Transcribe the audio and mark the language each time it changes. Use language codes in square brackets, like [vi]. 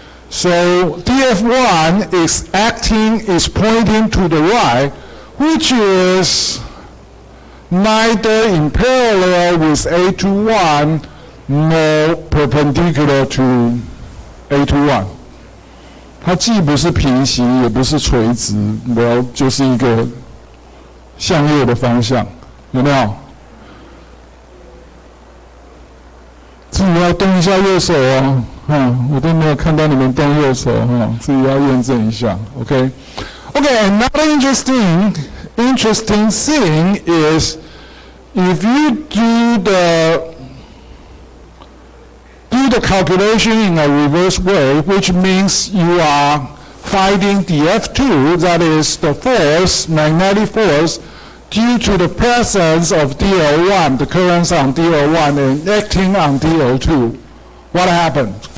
[en] So DF1 is pointing to the right, which is neither in parallel with A21 nor perpendicular to A21. [zh] 它既不是平行，也不是垂直，就是一个向右的方向，有没有？自己要动一下右手哦，我都没有看到你们动右手自己要验证一下 ，OK？ [en] Okay, another interesting thing is if you do the calculation in a reverse way, which means you are finding dF2, that is the force, magnetic force, due to the presence of DL1, the currents on DL1 and acting on DL2. What happened?